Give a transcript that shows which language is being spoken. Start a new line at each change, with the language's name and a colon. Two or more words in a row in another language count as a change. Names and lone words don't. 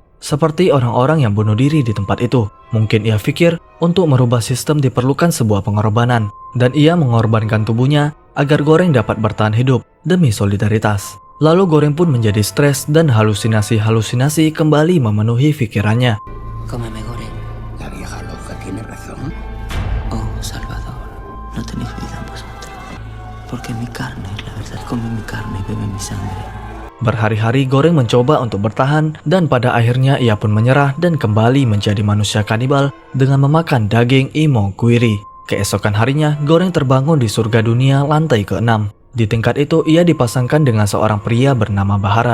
Indonesian: Seperti orang-orang yang bunuh diri di tempat itu. Mungkin ia pikir untuk merubah sistem diperlukan sebuah pengorbanan. Dan ia mengorbankan tubuhnya agar Goreng dapat bertahan hidup demi solidaritas. Lalu Goreng pun menjadi stres dan halusinasi-halusinasi kembali memenuhi pikirannya.
Spanish: Cómeme, Goreng. La vieja loca tiene razón. Oh, Salvador, no tenéis vida en vosotros. Porque mi carne es la verdad. Come mi carne y bebe mi sangre.
Indonesian: Berhari-hari Goreng mencoba untuk bertahan dan pada akhirnya ia pun menyerah dan kembali menjadi manusia kanibal dengan memakan daging Imogiri. Keesokan harinya, Goreng terbangun di surga dunia lantai ke-6. Di tingkat itu, ia dipasangkan dengan seorang pria bernama Baharat.